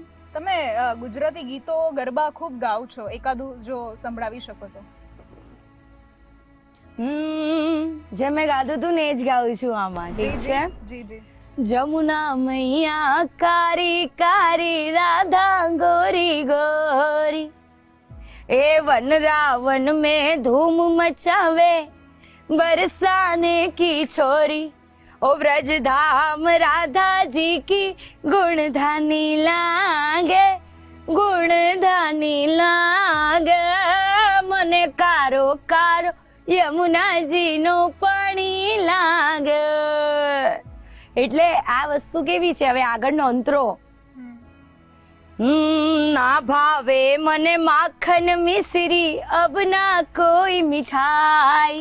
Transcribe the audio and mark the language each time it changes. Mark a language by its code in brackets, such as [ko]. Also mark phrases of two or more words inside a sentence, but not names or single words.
[gu] તમે ગુજરાતી ગીતો ગરબા ખૂબ ગાઓ છો, એકાદું જો સંભળાવી શકો તો. જે મેં ગાધું હતું ને એ જ ગાઉં છું આમાં. ઠીક છે? જી જી. [hi] जमुना मैया कारी कारी राधा गोरी गोरी ए वन रावण में धूम मचावे बरसाने की छोरी ओ व्रज धाम राधा जी की गुणधानी लागे [gu] મને કારો કારો યમુનાજી નો પાણી લાગે. એટલે આ વસ્તુ કેવી છે? હવે આગળનો અંતરો. ના ભાવે મને માખન મિશ્રી અબ ના કોઈ મીઠાઈ.